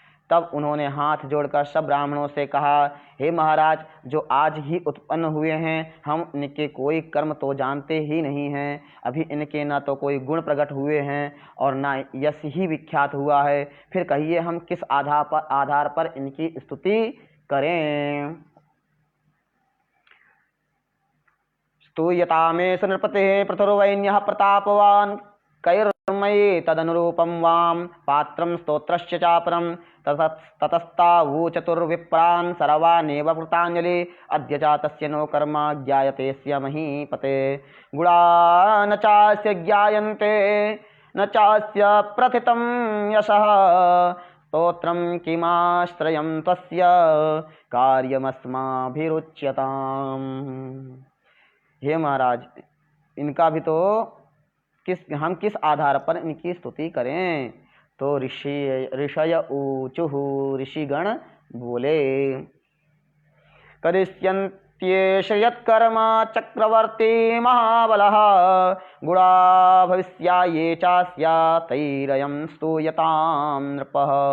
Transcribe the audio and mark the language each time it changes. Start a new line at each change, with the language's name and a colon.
Hindi: तब उन्होंने हाथ जोड़कर सब ब्राह्मणों से कहा, हे महाराज, जो आज ही उत्पन्न हुए हैं, हम इनके कोई कर्म तो जानते ही नहीं हैं। अभी इनके न तो कोई गुण प्रकट हुए हैं और न यश ही विख्यात हुआ है। फिर कहिए हम किस आधार पर इनकी स्तुति करें।
Sanskrit: स्तूयता मे सुनृपते पृथुर्वैन्यः प्रतापवान् कैर्मयि तदनुरूपं वां पात्रं स्तोत्रस्य चापरं ततस्तावू चतुर्विप्रान् सर्वानेव कृताञ्जलि अद्य च तस्य नो कर्म ज्ञायते स्य महीपते गुणा न चास्य ज्ञायन्ते न चास्य प्रथितं यशः स्तोत्रं किमाश्रयं तस्य कार्यमस्माभिरुच्यताम्।
Hindi: हे महाराज, इनका भी तो हम किस आधार पर इनकी स्तुति करें। तो
Sanskrit: ऋषय ऊचुः,
Hindi: ऋषिगण बोले,
Sanskrit: करिष्यन्त्येष यत्कर्म चक्रवर्ती महाबलः गुणा भविष्याये चास्य तैरयं स्तूयतां नृपः।